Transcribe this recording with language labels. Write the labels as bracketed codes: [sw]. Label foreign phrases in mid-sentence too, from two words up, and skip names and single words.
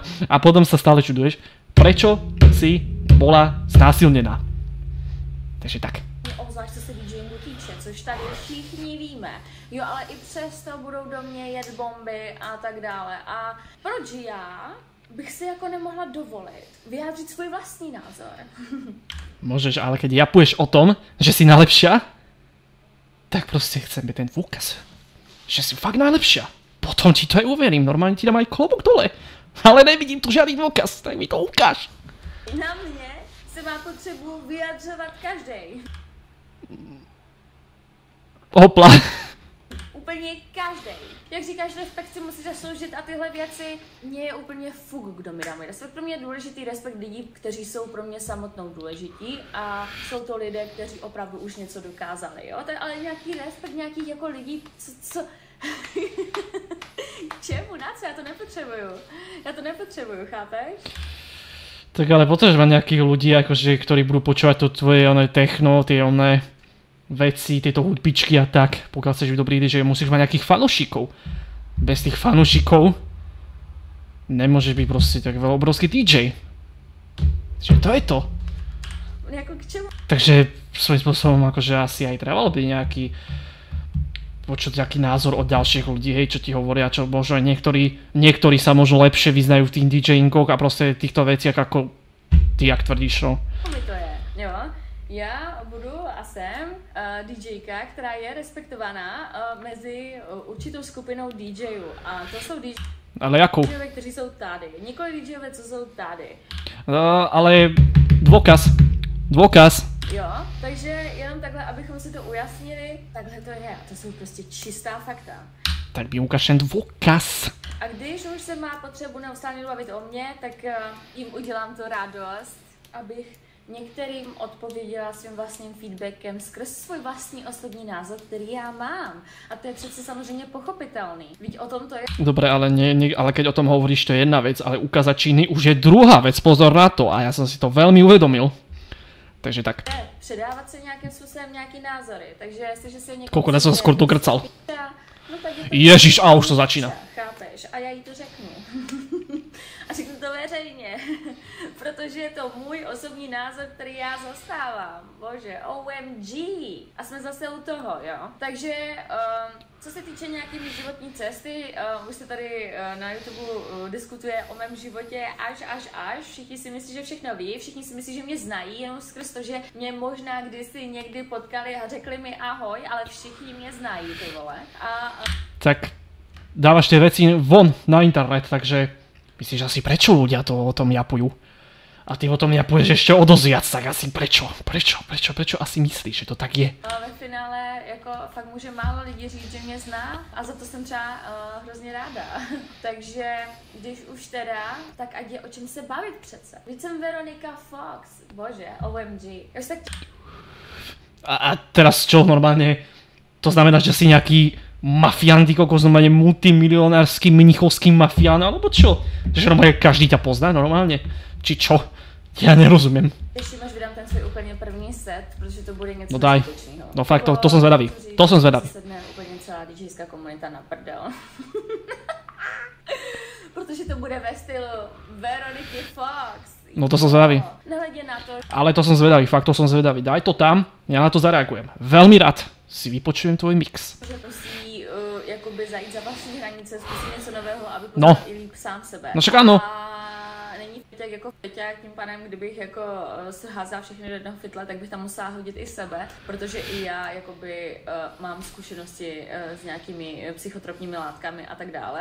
[sk] A potom sa stále čuduješ, prečo si bola znásilnená. Takže tak. [cs] Obzvlášť co se DJingu týče, což tady všichni víme. Jo, ale i přesto budou do mě jet bomby a tak dále. A proč já bych si jako nemohla dovolit vyjádřit svůj vlastní názor? [sk] Môžeš, ale keď japuješ o tom, že si najlepšia, tak proste chceme ten dôkaz, že si fakt najlepšia. potom ti to aj uverím, normálne ti dám aj klobúk dole. Ale nevidím tu žádný dôkaz, tak mi to ukáž. [cs] Na mě se má potřebu vyjadřovat každý. Hopla. Úplně každý. Jak říkáš, respekt si musí zasloužit a tyhle věci, mně je úplně fuk, kdo mi dá můj respekt. Pro mě je důležitý respekt lidí, kteří jsou pro mě samotnou důležití a jsou to lidé, kteří opravdu už něco dokázali, jo? Ale nějaký respekt nějakých jako lidí, co... Čemu? Na co? Já to nepotřebuju, chápeš? [sk] Tak ale potrebuješ mať nejakých ľudí, akože, ktorí budú počúvať to tvoje techno, tie veci, tieto hudbičky a tak. Pokiaľ chceš byť dobrý DJ, musíš mať nejakých fanúšikov. Bez tých fanúšikov nemôžeš byť proste tak obrovský DJ. Čiže to je to. [cs] Jako k čemu? [sk] Takže svojím spôsobom akože asi aj trebalo byť nejaký počuť nejaký názor od ďalších ľudí, hej, čo ti hovoria, čo možno aj niektorí sa možno lepšie vyznajú v tých DJingoch a proste v týchto veciach ako ty, jak tvrdíš, no. [cs] Mi to je, jo. Já budu a jsem DJka, která je respektovaná mezi určitou skupinou DJů. A to jsou Ale jakou? DJové, kteří jsou tady. Nikoli DJové, co jsou tady. [sk] Ale dôkaz. [cs] Jo, takže jenom takhle, abychom si to ujasnili, takhle to je. To jsou prostě čistá fakta. [sk] Tak mi ukáž ten dôkaz. [cs] A když už se má potřebu neustále bavit o mně, tak jim udělám to radost, abych některým odpověděla svým vlastním feedbackem skrz svůj vlastní osobní názor, který já mám. A to je přece samozřejmě pochopitelný. Víš, o tom to je. [sk] Dobre, ale keď o tom hovoríš, to je jedna vec, ale ukázať činy už je druhá vec, pozor na to. A ja som si to veľmi uvedomil. Takže tak. [cs] Předávat se nějakým způsobem nějaký názory. Takže jestliže se někdo... [sk] Koľko som skôr dokrcal. No, tak je to Ježiš, a už to začína. Chápeš? [cs] A já jí to řeknu. A řeknu to veřejně. Protože je to můj osobní názor, který já zastávám. Bože, OMG. A jsme zase u toho, jo? Takže, co se týče nějaký životní cesty, už se tady na YouTube diskutuje o mém životě až. Všichni si myslí, že všechno ví, všichni si myslí, že mě znají, jenom skrz to, že mě možná kdysi někdy potkali a řekli mi ahoj, ale všichni mě znají, ty vole. [sk] Tak dávaš tie veci von na internet, takže myslíš asi prečo ľudia to o tom japujú? A ty o tom japuješ ešte o dosť viac, tak asi prečo asi myslíš, že to tak je? [cs] Ve finále jako fakt může málo lidí říct, že mě zná a za to jsem třeba hrozně ráda. Takže když už teda, tak ať je o čem se bavit přece. Víc jsem Veronika Fox, bože, OMG. Tak... [sk] A teraz čo normálne? To znamená, že si nejaký mafián, ty kokos, normálne multimilionársky mnichovský mafián, alebo čo? Že normálne každý ťa pozná normálne? Či čo? Ja nerozumiem. [cs] Ještě máš vydám ten svůj úplně první set, protože to bude něco [sk] no daj. [cs] skutečného. [sk] No fakt, to som zvedavý. To som zvedavý. [cs] Sedne úplně celá DJská komunita na prdel. Protože to bude ve stylu Veroniky Fox. [sk] No to som zvedavý. [cs] Nehledě na to. [sk] Ale to som zvedavý, fakt to som zvedavý. Daj to tam, ja na to zareagujem. Veľmi rád si vypočujem tvoj mix. [cs] Že musí jakoby zajít za vlastní hranice, zkusit něco nového, aby no. poznal i líp sám sebe. [sk] No však áno. [cs] Není feťák jako feťák, tím pádem, kdybych jako házala všechny do jednoho fytle, tak bych tam musela hodit i sebe, protože i já jakoby mám zkušenosti s nějakými psychotropními látkami a tak dále.